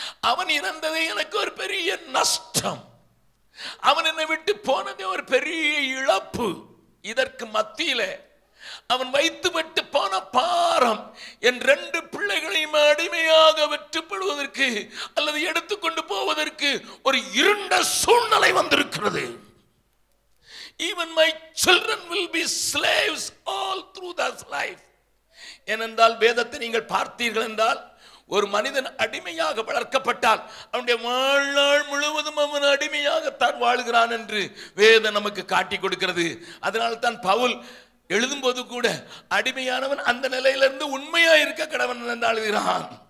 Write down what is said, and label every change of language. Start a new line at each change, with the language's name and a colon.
Tamil: அவன் இறந்ததே எனக்கு ஒரு பெரிய நஷ்டம், அவன் என்னை விட்டு போனதே ஒரு பெரிய இழப்பு. இதற்கு மத்தியில அவன் வைத்து விட்டு போன பாரம், என் 2 பிள்ளைகளையும் அடிமையாக வெற்றுப்படுவதற்கு அல்லது எடுத்துக்கொண்டு போவதற்கு ஒரு இருண்ட சூழ்நிலை வந்திருக்கிறது.
English: Even my children will be slaves all through this life.
Tamil: ஏனென்றால் வேதத்தை நீங்கள் பார்த்தீர்கள் என்றால், ஒரு மனிதன் அடிமையாக வளர்க்கப்பட்டால் அவனுடைய வாழ்நாள் முழுவதும் அவன் அடிமையாகத்தான் வாழ்கிறான் என்று வேதம் நமக்கு காட்டி கொடுக்கிறது. அதனால தான் பவுல் எழுதும்போது கூட அடிமையானவன் அந்த நிலையிலிருந்து உண்மையா இருக்க கடவன் என்று எழுதுகிறான்.